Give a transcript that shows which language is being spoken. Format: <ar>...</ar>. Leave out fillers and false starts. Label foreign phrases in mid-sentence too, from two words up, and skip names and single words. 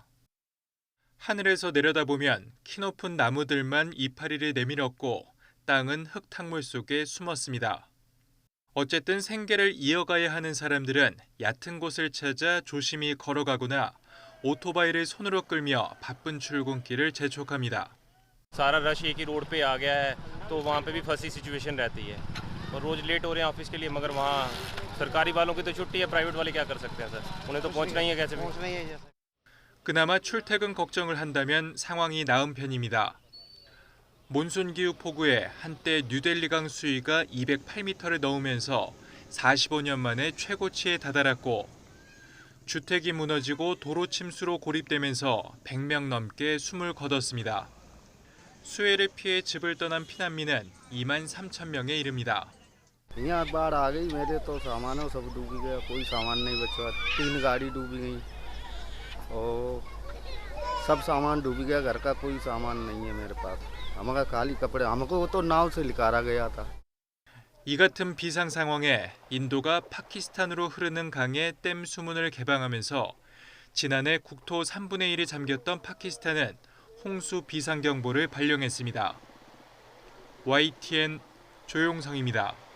<ko>하늘에서 내려다보면 키높은 나무들만 이파리를 내밀었고 땅은 흙탕물 속에 숨었습니다. 어쨌든 생계를 이어가야 하는 사람들은 얕은 곳을 찾아 조심히 걸어가거나 오토바이를 손으로 끌며 바쁜 출근길을 재촉합니다.</ko> <hi>सारा रश एक ही रोड पे आ गया है तो वहाँ पे भी फंसी सिचुएशन रहती है और रोज लेट हो रहे हैं ऑफिस के लिए मगर वहाँ सरकारी वालों की तो छुट्टी है प्राइवेट वाले क्या कर सकते हैं सर उन्हें तो पहुँचना ही है कैसे पहुँचना ही है।</hi> <ko>그나마 출퇴근 걱정을 한다면 상황이 나은 편입니다. 몬순 기후 폭우에 한때 뉴델리강 수위가 208m를 넘으면서 45년 만에 최고치에 다다랐고 주택이 무너지고 도로 침수로 고립되면서 100명 넘게 숨을 거뒀습니다. 수해를 피해 집을 떠난 피난민은 2만 3천 명에 이릅니다.</ko> <hi>यहाँ बाढ़ आ गई मेरे तो सामानों सब डूब गया कोई सामान नहीं बचा 3 गाड़ी डूब गई और सब सामान डूब गया, घर का कोई सामान नहीं है मेरे पास। हमारा खाली कपड़े, हमको तो नाव से निकाला गया था।</hi> <ko>이 같은 비상 상황에 인도가 파키스탄으로 흐르는 강의 댐 수문을 개방하면서 지난해 국토 3분의 1이 잠겼던 파키스탄은 홍수 비상경보를 발령했습니다. YTN 조용성입니다.</ko>